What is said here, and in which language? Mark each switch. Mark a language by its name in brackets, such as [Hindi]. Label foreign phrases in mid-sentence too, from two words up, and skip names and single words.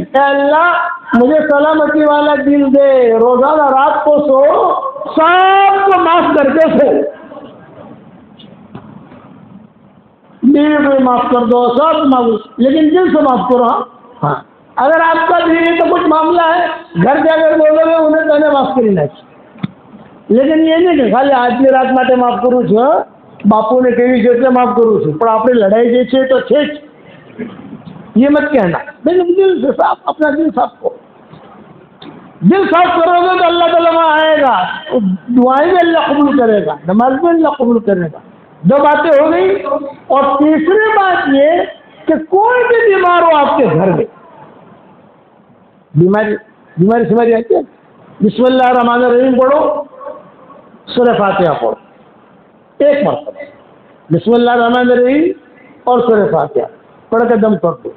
[Urdu] اے اللہ مجھے سلامتی والا دل دے، روزانہ رات کو سو سب کو معاف کر کے سو. بیوی کو معاف کر دو، سب معاف، لیکن دل سے معاف کرو. ہاں اگر آپ کا بیوی تو کچھ معاملہ ہے، گھر جا کر بولو گے انہیں کہنے معاف کری نہ، لیکن یہ نہیں کہ خالی آج کی رات [Gujarati] માટે માફ કરું છું. બાપુ ને કેવી છે એટલે માફ કરું છું, પણ આપણે લડાઈ જે છે તો છે જ. [Urdu] یہ مت کہنا. لیکن دل سے صاف، اپنا دل صاف کرو. دل صاف کرو گے تو اللہ تعالیٰ وہاں آئے گا، دعائیں بھی اللہ قبول کرے گا، نماز بھی اللہ قبول کرے گا. دو باتیں ہو گئی. اور تیسری بات یہ کہ کوئی بھی بیمار ہو آپ کے گھر میں، بیماری سمجھ آتی ہے، [Arabic] بسم اللہ الرحمن الرحیم [Urdu] پڑھو، سورہ فاتحہ پڑھو ایک مرتبہ، [Arabic] بسم اللہ الرحمن الرحیم [Urdu] اور سورہ فاتحہ پڑھ کے دم کر دو.